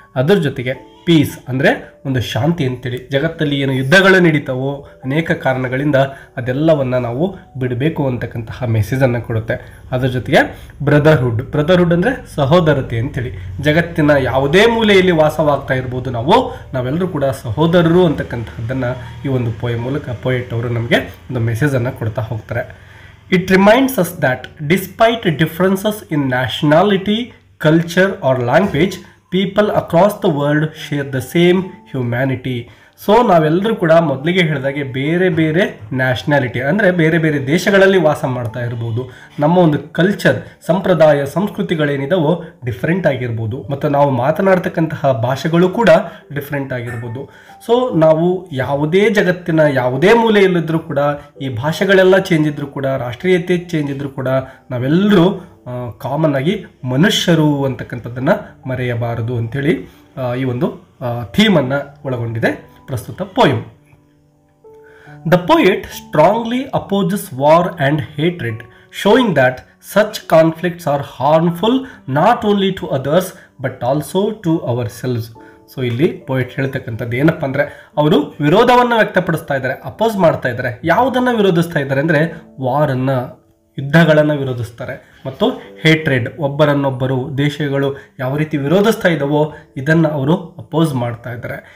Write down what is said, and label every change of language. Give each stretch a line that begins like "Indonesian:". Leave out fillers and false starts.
Kannada: ಅದರ ಜೊತೆಗೆ ಪೀಸ್ ಅಂದರೆ ಒಂದು ಶಾಂತಿ ಅಂತೇಳಿ. ಜಗತ್ತಲ್ಲಿ ಏನು ಯುದ್ಧಗಳು ನಡೀತಾವೋ ಅನೇಕ ಕಾರಣಗಳಿಂದ ಅದೆಲ್ಲವನ್ನು ನಾವು ಬಿಡಬೇಕು ಅಂತಕ್ಕಂತಹ ಮೆಸೇಜನ್ನು ಕೊಡುತ್ತೆ. ಅದರ ಜೊತೆಗೆ ಬ್ರದರ್ಹುಡ್ ಅಂದರೆ ಸಹೋದರತೆ ಅಂತೇಳಿ. ಜಗತ್ತಿನ ಯಾವುದೇ ಮೂಲೆಯಲ್ಲಿ ವಾಸವಾಗ್ತಾ ಇರ್ಬೋದು, ನಾವೆಲ್ಲರೂ ಕೂಡ ಸಹೋದರರು ಅಂತಕ್ಕಂತಹದ್ದನ್ನು ಈ ಒಂದು ಪೋಯಮ್ ಮೂಲಕ ಪೋಯೆಟ್ ಅವರು ನಮಗೆ ಒಂದು ಮೆಸೇಜನ್ನು ಕೊಡ್ತಾ ಹೋಗ್ತಾರೆ.
English: It reminds us that despite differences in nationality, culture or language, people across the world share the same humanity.
Kannada: So ನಾವೆಲ್ಲರೂ ಕೂಡ ಮೊದಲಿಗೆ ಹೇಳಿದಾಗೆ ಬೇರೆ ಬೇರೆ ನ್ಯಾಷನಾಲಿಟಿ ಅಂದರೆ ಬೇರೆ ಬೇರೆ ದೇಶಗಳಲ್ಲಿ ವಾಸ ಮಾಡ್ತಾ ಇರ್ಬೋದು. ನಮ್ಮ ಒಂದು ಕಲ್ಚರ್, ಸಂಪ್ರದಾಯ, ಸಂಸ್ಕೃತಿಗಳೇನಿದಾವೋ ಡಿಫ್ರೆಂಟ್ ಆಗಿರ್ಬೋದು, ಮತ್ತು ನಾವು ಮಾತನಾಡ್ತಕ್ಕಂತಹ ಭಾಷೆಗಳು ಕೂಡ ಡಿಫ್ರೆಂಟ್ ಆಗಿರ್ಬೋದು. ಸೊ ನಾವು ಯಾವುದೇ ಜಗತ್ತಿನ ಯಾವುದೇ ಮೂಲೆಯಲ್ಲಿದ್ದರೂ ಕೂಡ, ಈ ಭಾಷೆಗಳೆಲ್ಲ ಚೇಂಜ್ ಇದ್ದರೂ ಕೂಡ, ರಾಷ್ಟ್ರೀಯತೆ ಚೇಂಜ್ ಇದ್ದರೂ ಕೂಡ, ನಾವೆಲ್ಲರೂ ಕಾಮನ್ ಆಗಿ ಮನುಷ್ಯರು ಅಂತಕ್ಕಂಥದ್ದನ್ನು ಮರೆಯಬಾರದು ಅಂಥೇಳಿ ಈ ಒಂದು ಥೀಮನ್ನು ಒಳಗೊಂಡಿದೆ ಪ್ರಸ್ತುತ poem.
English: The poet strongly opposes war and hatred, showing that such conflicts are harmful not only to others but also to ourselves.
Kannada: So ಇಲ್ಲಿ ಪೋಯೆಟ್ ಹೇಳ್ತಕ್ಕಂಥದ್ದು ಏನಪ್ಪ ಅಂದರೆ, ಅವರು ವಿರೋಧವನ್ನು ವ್ಯಕ್ತಪಡಿಸ್ತಾ ಇದ್ದಾರೆ, ಅಪೋಸ್ ಮಾಡ್ತಾ ಇದ್ದಾರೆ. ಯಾವುದನ್ನು ವಿರೋಧಿಸ್ತಾ ಇದ್ದಾರೆ ಅಂದರೆ ವಾರನ್ನು, ಯುದ್ಧಗಳನ್ನು ವಿರೋಧಿಸ್ತಾರೆ, ಮತ್ತು ಹೇಟ್ರೆಡ್, ಒಬ್ಬರನ್ನೊಬ್ಬರು ದೇಶಗಳು ಯಾವ ರೀತಿ ವಿರೋಧಿಸ್ತಾ ಇದ್ದಾವೋ ಇದನ್ನು ಅವರು ಅಪೋಸ್ ಮಾಡ್ತಾ ಇದ್ದಾರೆ.